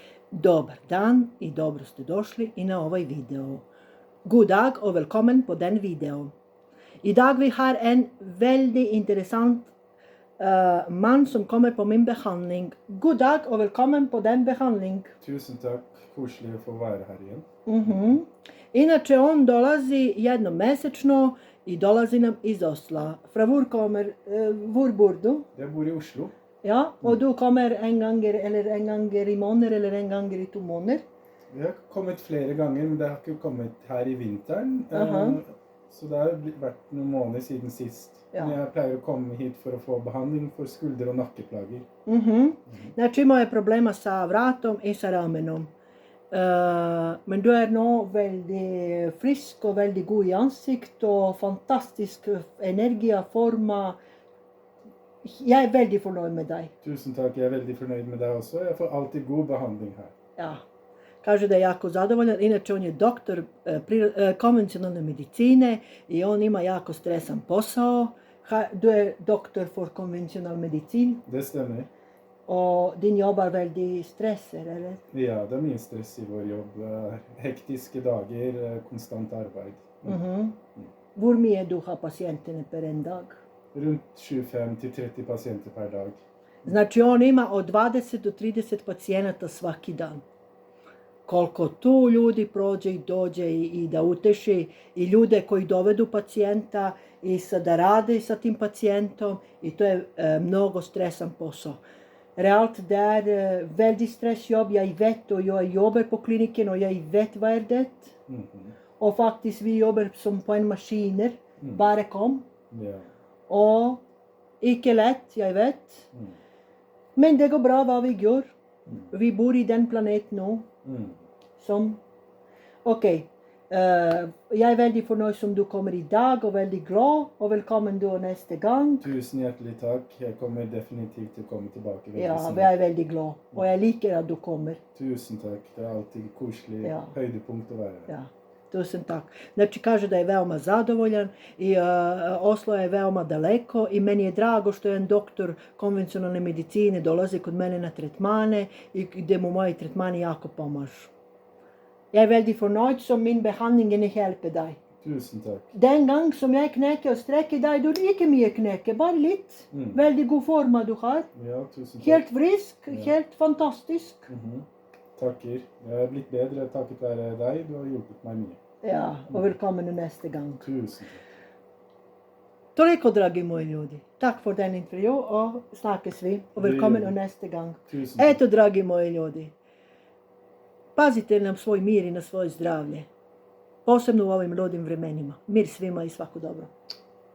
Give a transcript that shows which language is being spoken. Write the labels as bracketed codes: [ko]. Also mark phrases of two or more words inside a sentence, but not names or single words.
[sr] Dobar dan i dobro ste došli i na ovaj video. [no] God dag og velkommen på den video. I dag vi har en veldig interessant mann som kommer på min behandling. God dag og velkommen på den behandling. Tusen takk, koselig å få være her igjen. [sr] Inače on dolazi jednom mesečno i dolazi nam iz Osla. [no] Fra hvor kommer, hvor bor du? Jeg bor i Oslo. Ja, og du kommer en ganger i måneder eller en ganger i 2 måneder? Jeg har kommet flere ganger, men det har ikke kommet her i vinteren. Så det har vært noen måneder siden sist. Ja. Men jeg pleier å komme hit for å få behandling for skulder- og nakkeplager. [sr] Znači imao je problema sa vratom i sa ramenom. [no] Men du er nå veldig frisk og veldig god i ansikt og fantastisk energi og forma. Jeg er veldig fornøyd med deg. Tusen takk, jeg er veldig fornøyd med deg også. Jeg får alltid god behandling her. Ja. [sr] Kaže da je jako zadovoljan, inače on je doktor konvencionalne medicine i on ima jako stresan posao. [no] Du er doktor for konvencional medicin. Det stemmer. Og din jobb er veldig stresser, eller? Ja, det er mye stress i vår jobb. Hektiske dager, konstant arbeid. Hvor mye du har pasientene per en dag? Rundt 25 til 30 pasienter per dag. [sr] Znači on ima od 20 do 30 pacijenata svaki dan. Koliko tu ljudi prođe i dođe i da uteši i ljude koji dovedu pacijenta i da rade sa tim pacijentom i to je mnogo stresan posao. [no] Realt det er veldig stressjobb. Jeg vet, og jeg jobber på klinikken, og jeg vet hva er det. Og faktisk vi jobber som på en maskiner. Bare kom. Ja. Og ikke lett, jeg vet. Men det går bra hva vi gjør. Vi bor i den planeten nå. Som... Ok. Jeg er veldig fornøyd som du kommer i dag, og veldig glad. Og velkommen du neste gang. Tusen hjertelig takk. Jeg kommer definitivt til å komme tilbake. Ja, jeg er veldig glad. Og jeg liker at du kommer. Tusen takk. Det er alltid koselig høydepunkt å være her. Ja. Tusen tak. [sr] Znači kaže da je veoma zadovoljan i Oslo je veoma daleko i meni je drago što je en doktor konvencionalne medicine dolazi kod mene na tretmane i gdje mu moji tretmani jako pomažu. [no] Jeg er veldig fornøyd som min behandling hjelper deg. Tusen takk. Den gang som jeg knekker og strekker deg, du ikke mye knekke, bare litt. Veldig god forma du har. Ja, tusen takk. Helt frisk, helt fantastisk. Takker. Jeg er blitt bedre takket være deg. Du har hjulpet meg mye. Ja, og velkommen neste gang. Tusen takk. [sr] Toliko, dragi moji ljudi. [no] Tak for den intervju og snakkes vi. Og velkommen neste gang. Tusen takk. [sr] Eto, dragi moji ljudi. Pazite na svoj mir i na svoje zdravlje. Posebno u ovim ludim vremenima. Mir svima i svako dobro.